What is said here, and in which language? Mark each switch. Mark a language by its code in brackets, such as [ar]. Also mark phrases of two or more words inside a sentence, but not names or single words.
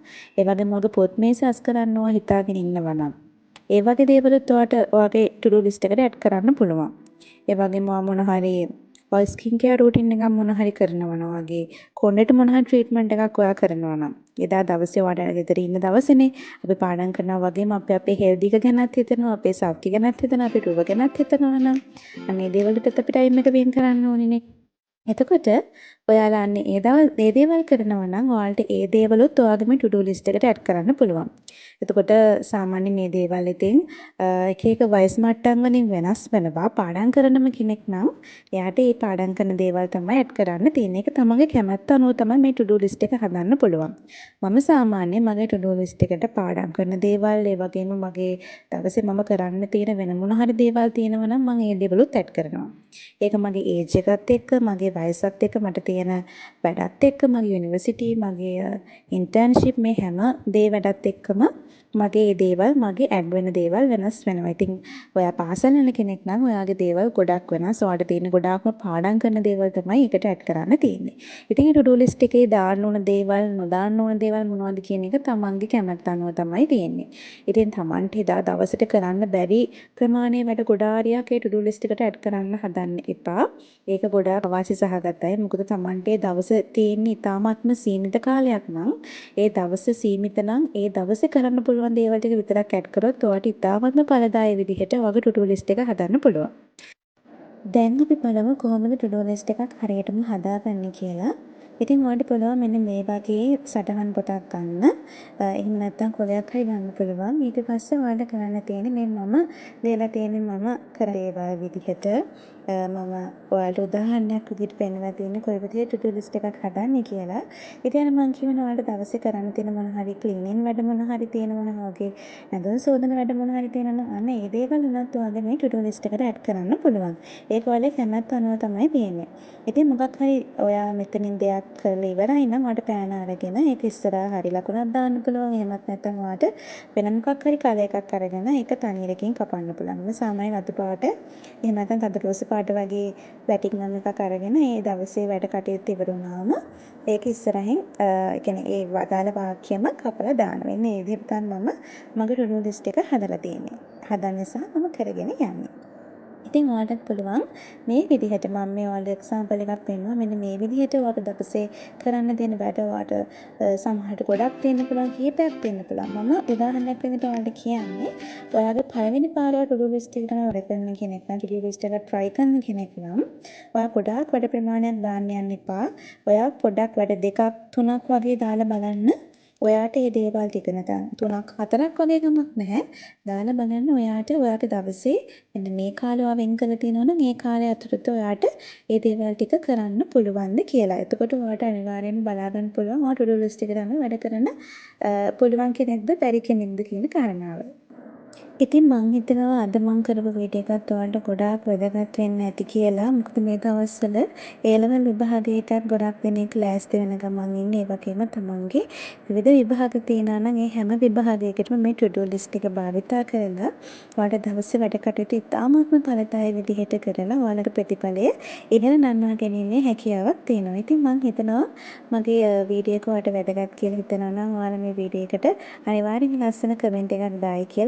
[si] ඒ වගේම ඔයාගේ පොත් මේසෙ අස් කරන්න ඔයා හිතාගෙන ඉන්නවා නම්. ඒ වගේ දේවලුත් ඔයාට ඔයාගේ [en] to do list [si] එකට ඇඩ් කරන්න පුළුවන්. ඒ වගේම ඔයා මොන හරි ඔයා [en] skin care routine [si] එකක් මොන හරි කරනවා නම් වගේ කොණ්ඩෙට මොන හරි ට්‍රීට්මන්ට් එකක් ඔයා කරනවා නම් එදා දවසේ ඔයාට ගෙදර ඉන්න දවසේනේ අපි පාඩම් කරනවා වගේම අපි අපේ හෙල්ත් එක ගැනත් හිතනවා අපේ සෞඛ්‍ය ගැනත් හිතනවා අපේ රුව ගැනත් හිතනවා නම් අනේ දේවල්ට අපි ටයිම් එක වෙන් කරන්න ඕනේනේ. එතකොට ඔයාලා අන්න ඒ දේවල් කරනවා නම් ඔයාලට ඒ දේවලුත් ඔයාගේ මේ [en] to do list [si] එකට ඇඩ් කරන්න පුළුවන්. එතකොට සාමාන්‍යයෙන් මේ දේවල් ඉතින් එක එක වයස් මට්ටම් වලින් වෙනස් වෙනවා. පාඩම් කරනම කෙනෙක් නම් එයාට ඒ පාඩම් කරන දේවල් තමයි ඇඩ් කරන්න තියෙන්නේ. ඒක තමන්ගේ කැමැත්ත අනුව තමයි මේ [en] to do list [si] එක හදන්න පුළුවන්. මම සාමාන්‍යයෙන් මගේ [en] to do list [si] එකට පාඩම් කරන දේවල්, ඒ වගේම මගේ දවසේ මම කරන්න තියෙන වෙන මොන හරි දේවල් තියෙනවා නම් මම ඒ දේවලුත් ඇඩ් කරනවා. ඒක මගේ ඒජ් එකත් එක්ක, මගේ වයසත් එක්ක, මට තියෙන වැඩත් එක්ක, මගේ යුනිවර්සිටි, මගේ ඉන්ටර්න්ෂිප් මේ හැම දේ වැඩත් එක්කම මගේ ඒ දේවල් මගේ ඇඩ් වෙන දේවල් වෙනස් වෙනවා. ඉතින් ඔයා පාසල් යන කෙනෙක් නම් ඔයාගේ දේවල් ගොඩක් වෙනස්. ඔයාලට තියෙන ගොඩාක්ම පාඩම් කරන දේවල් තමයි එකට ඇඩ් කරන්න තියෙන්නේ. ඉතින් ඒ [en] to do list [si] එකේ දාන්න ඕන දේවල්, නොදාන්න ඕන දේවල් මොනවද කියන එක තමන්ගේ කැමැත්ත අනුව තමයි තියෙන්නේ. ඉතින් තමන්ට එදා දවසට කරන්න බැරි ප්‍රමාණයේ වැඩ ගොඩාරියක් ඒ [en] to do list [si] එකට ඇඩ් කරන්න හදන්න එපා. ඒක ගොඩාක් අවාසි සහගතයි. මොකද තමන්ට ඒ දවස තියෙන්නේ ඉතාමත්ම සීමිත කාලයක් නම් ඒ දවස සීමිත නම් ඒ දවසේ කරන්න පුළුවන් දේවල් ටික විතරක් ඇඩ් කරොත් ඔයාලට ඉතාමත්ම ඵලදායී විදිහට ඔයාගේ [en] to do list [si] එක හදන්න පුළුවන්. දැන් අපි බලමු කොහොමද [en] to do list [si] එකක් හරියටම හදාගන්නේ කියලා. ඉතින් ඔයාලට පුළුවන් මෙන්න මේ වගේ සටහන් පොතක් ගන්න. එහෙම නැත්නම් කොලයක් හරි ගන්න පුළුවන්. ඊට පස්සේ ඔයාලට කරන්න තියෙන්නේ මේ මම ලියලා තියෙන්නේ මම කර දේවල් විදිහට මම ඔයාලට උදාහරණයක් විදිහට පෙන්නලා තියෙන්නේ කොයි විදිහට to do list එකක් හදන්නේ කියලා. ඉතින් මම කියනවා ඔයාලට දවසේ කරන්න තියෙන මොන හරි ක්ලීනින් වැඩ මොන හරි තියෙනවා නම් වගේ නැදන් සෝදන වැඩ මොන හරි තියෙනවා නම් අන්න ඒ දේවල් උනත් ඔයාගේ මේ to do list එකට ඇඩ් කරන්න පුළුවන්. ඒක ඔයාලේ කැමැත්ත අනුව තමයි තියෙන්නේ. ඉතින් මොකක් හරි ඔයා මෙතනින් දෙයක් කරලා ඉවරයි නම් ඔයාලට පෑන අරගෙන ඒක ඉස්සරහා හරි ලකුණක් දාන්න පුළුවන්. එහෙමත් නැත්නම් ඔයාලට වෙන මොකක් හරි කලර් එකක් අරගෙන ඒක තනියරකින් කපන්න පුළුවන්. මේ සාමාන්‍ය රතු පාට එහෙම නැත්නම් තද රෝස පාට වගේ බැටික් නම් එකක් අරගෙන ඒ දවසේ වැඩ කටයුතු ඉවර වුණාම ඒක ඉස්සරහින් ඒ කියන්නේ ඒ වදාළ වාක්‍යම කපලා දාන්න. වෙන්නේ ඒ විදිහට තමයි මම මගේ [en] to do list [si] එක හදලා තියෙන්නේ. හදන්න සහ මම කරගෙන යන්නේ. ඉතින් ඔයාලටත් පුළුවන් මේ විදිහට මම මේ ඔයාලට එක්සැම්පල් එකක් පෙන්නුවා. මෙන්න මේ විදිහට ඔයාලට දවසේ කරන්න තියෙන වැඩ ඔයාලට සමහරට ගොඩක් තියෙන්න පුළුවන්, කීපයක් තියෙන්න පුළුවන්. මම උදාහරණයක් විදිහට ඔයාලට කියන්නේ ඔයාගේ පළවෙනි පාරේ [en] to do list [si] එක වැඩ කරන කෙනෙක් නම් [en] to do list [si] එක try කරන කෙනෙක් නම් ඔයා ගොඩාක් වැඩ ප්‍රමාණයක් දාන්න යන්න එපා. ඔයා පොඩ්ඩක් වැඩ දෙකක් තුනක් වගේ දාලා බලන්න. ඔයාට මේ දේවල් ටික නැත්නම් 3ක් 4ක් වගේ ගමක් නැහැ. දාලා බලන්න ඔයාට ඔයාගේ දවසේ මෙන්න මේ කාලය ඔයා වෙන් කරලා තියෙනවා නම් ඒ කාලය ඇතුළත ඔයාට මේ දේවල් ටික කරන්න පුළුවන්ද කියලා. එතකොට ඔයාට අනිවාර්යෙන්ම බලා ගන්න පුළුවන් ඔයා [en] to do list [si] එකට අනුව වැඩ කරන්න පුළුවන් කෙනෙක්ද බැරි කෙනෙක්ද කියන කාරණාව. ඉතින් මං හිතනවා අද මං කරපු වීඩියෝ එකත් ඔයාලට ගොඩාක් වැදගත් වෙන්න ඇති කියලා. මොකද මේ දවස්වල A-level විභාගයටත් ගොඩක් දෙනෙක් ලෑස්ති වෙන ගමන් ඉන්නේ. ඒ වගේම තමන්ගේ විවිධ විභාග තියෙනවා නම් ඒ හැම විභාගයකටම මේ [en] to do list [si] එක භාවිතා කරලා ඔයාලට දවසේ වැඩ කටයුතු ඉතාමත්ම ඵලදායී විදිහට කරලා ඔයාලගේ ප්‍රතිඵලය ඉහළ නංවා ගැනීමේ හැකියාවක් තියෙනවා. ඉතින් මං හිතනවා මගේ වීඩියෝ එක ඔයාලට වැදගත් කියලා හිතනවා නම් ඔයාලා මේ වීඩියෝ එකට අනිවාර්යෙන්ම ලස්සන කමෙන්ට් එකක් දායි කියලා.